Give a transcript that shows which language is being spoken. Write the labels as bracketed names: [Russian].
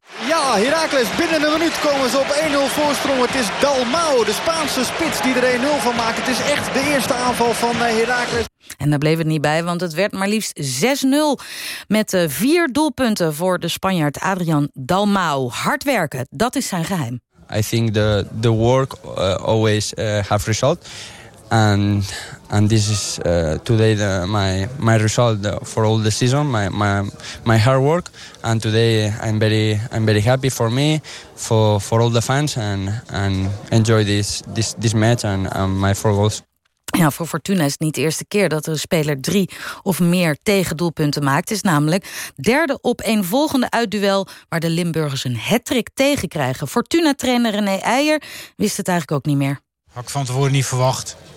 [Dutch] Ja, Heracles, binnen een minuut komen ze op 1-0 voorsprong. Het is Dalmau, de Spaanse spits, die er 1-0 van maakt. Het is echt de eerste aanval van Heracles. En daar bleef het niet bij, want het werd maar liefst 6-0. Met 4 doelpunten voor de Spanjaard Adrian Dalmau. Hard werken, dat is zijn geheim. [English] I think the work always have result. And this is today my result for all the season, my hard work. And today I'm very happy for me, for all the fans, and enjoy this match and my 4 goals. [Dutch] Ja, voor Fortuna is het niet de eerste keer dat een speler 3 of meer tegendoelpunten maakt. Het is namelijk 3e op 1 volgende uitduel waar de Limburgers een hattrick tegen krijgen. Fortuna-trainer René Eijer wist het eigenlijk ook niet meer. Had ik van tevoren niet verwacht.